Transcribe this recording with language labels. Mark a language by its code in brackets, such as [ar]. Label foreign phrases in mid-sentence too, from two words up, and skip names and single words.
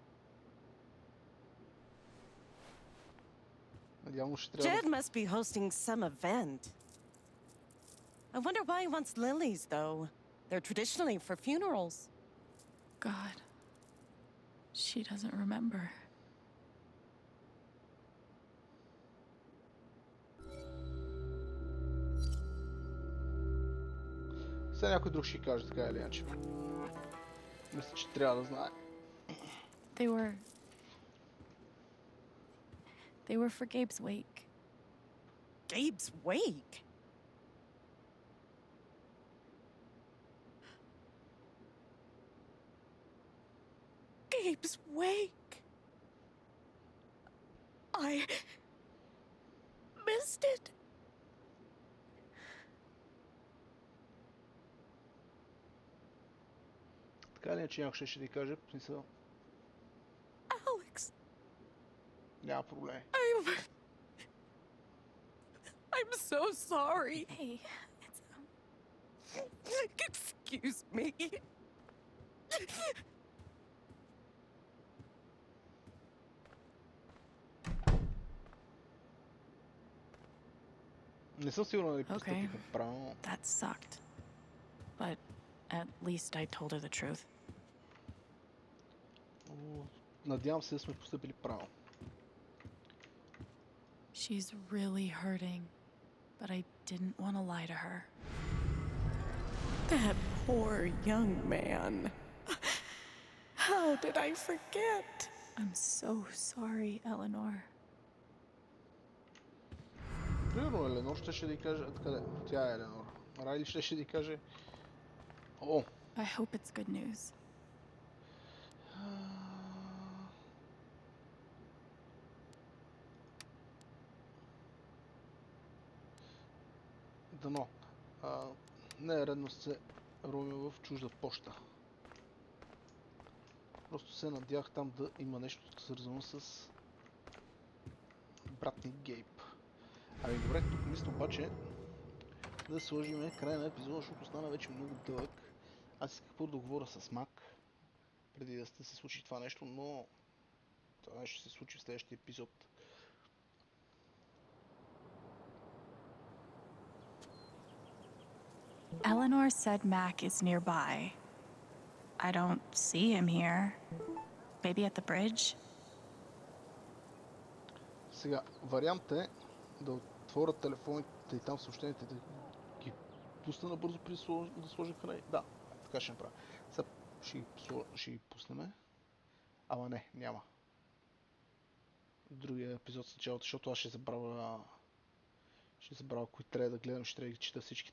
[en] Jed must be hosting some event. I wonder why he wants lilies, though. They're traditionally for funerals. God. She doesn't remember. [bg] Сега някой друг ще каже така или иначе. Мисля, че трябва да знае. [en] They were They were for Gabe's wake. Gabe's wake? Gabe's wake. I missed it. [bg] Така ли е, че някой ще ти каже? В смисъл, Alex, няма проблеми. [en] I'm so sorry. Hey, Excuse me. [bg] Не съм сигурен дали [en] Okay, [bg] постъпихме правилно. [en] that sucked. But at least I told her the truth. [bg] Надявам се да сме постъпили правилно. [en] She's really hurting, but I didn't want to lie to her. That poor young man. How did I forget? I'm so sorry, Eleanor. [bg] Примерно Еленор ще да й каже... Откъде? Тя е Еленор. Райли ще да й каже... О! [en] I hope it's good news. [bg] Дано. Не е редно се ровим в чужда поща. Просто се надях там да има нещо свързано с брат ни Гейб. Ами добре, тук мисля обаче да сложим край на епизода, защото стана вече много дълъг. Аз исках първо да говоря с Мак, преди да се случи това нещо, но това нещо ще се случи в следващия епизод. [en] Eleanor said Mac is nearby. I don't see him here. Maybe at the bridge? [bg] Сега, вариант е да отворя телефоните и там съобщенията да ги пусна набързо преди да сложа край. Да, така ще направя. Сега ще ги пуснем. Ама не, няма. Другия епизод с началото, защото аз ще забравя кои трябва да гледам, ще трябва да ги чета всичките.